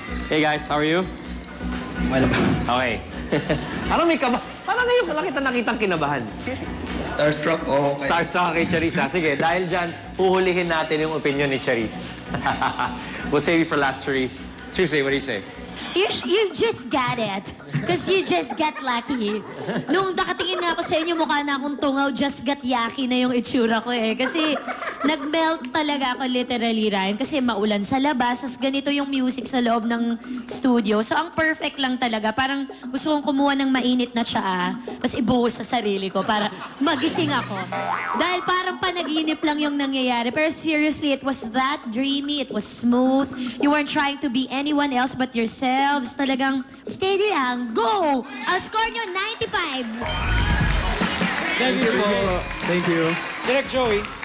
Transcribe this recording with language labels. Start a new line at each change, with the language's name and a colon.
English: Hey guys, how are you? Okay.
Filipino: Parang ngayon ko lang kita nakitang kinabahan.
English: Starstruck o okay.
Filipino: Starstruck kay Charisse. Sige, dahil dyan, huhulihin natin yung opinion ni Charisse.
English: We'll save you for last, Charisse. Charisse, what do you say? You just got it. Because you just got lucky.
Filipino: Nung nakatingin nga ako sa inyo, mukha na akong tungaw,
English: just got yucky
Filipino: na yung itsura ko eh. Kasi nag-melt talaga ako
English: literally,
Filipino: Ryan. Kasi maulan sa labas, as ganito yung music sa loob ng studio. So ang perfect lang talaga. Parang gusto kong kumuha ng mainit na tsaa, tapos ibuhos sa sarili ko para magising ako. Dahil parang panaginip lang yung nangyayari. Pero
English: seriously, it was that dreamy, it was smooth. You weren't trying to be anyone else but yourselves.
Filipino: Talagang steady lang.
English: Go!
Filipino: Ang score nyo, 95.
English: Thank you po. Thank you. Direct Joey.